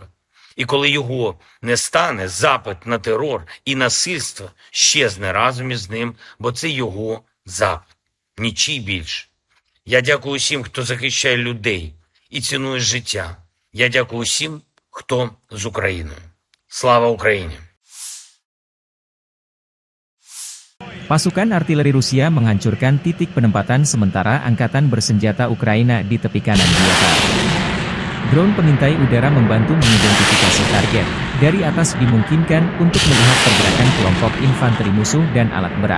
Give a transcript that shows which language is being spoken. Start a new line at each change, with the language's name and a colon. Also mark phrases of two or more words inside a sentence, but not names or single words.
Ukrainian: І коли його не стане, запит на терор і насильство щезне разом із ним, бо це його запит. Нічий більше. Я дякую усім, хто захищає людей і цінує життя. Я дякую усім, хто з Україною. Слава Україні!
Indonesian: Pasukan artileri Rusia menghancurkan titik penempatan sementara angkatan bersenjata Ukraina di tepi kanan Dnieper. Drone pengintai udara membantu mengidentifikasi target. Dari atas dimungkinkan untuk melihat pergerakan kelompok infanteri musuh dan alat berat.